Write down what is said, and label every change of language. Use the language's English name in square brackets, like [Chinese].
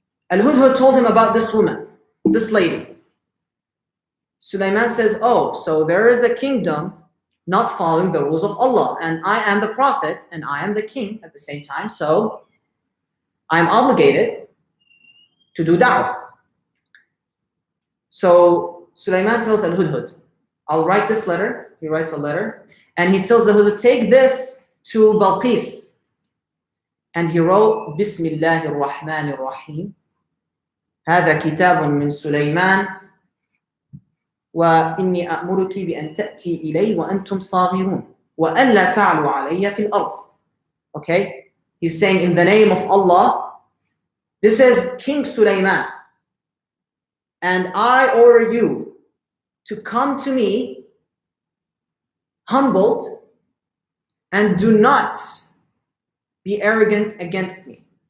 [English] Al-Hudhud told him about this woman, this lady. Sulaiman says, oh, so there is a kingdom not following the rules of Allah, and I am the prophet and I am the king at the same time, so I'm obligated to do da'wah. So Sulaiman tells Al-Hudhud, I'll write this letter. He writes a letter, and he tells Al-Hudhud, take this to Balqis. And he wrote, [Arabic] Bismillahir Rahmanir Rahim. هذا كتاب من سليمان وإني أأمرك بأن تأتي إلي وأنتم صاغرون وألا تعلوا علي في الأرض. [English] Okay, he's saying in the name of Allah, this is King Sulaiman, and I order you to come to me humbled and do not be arrogant against me.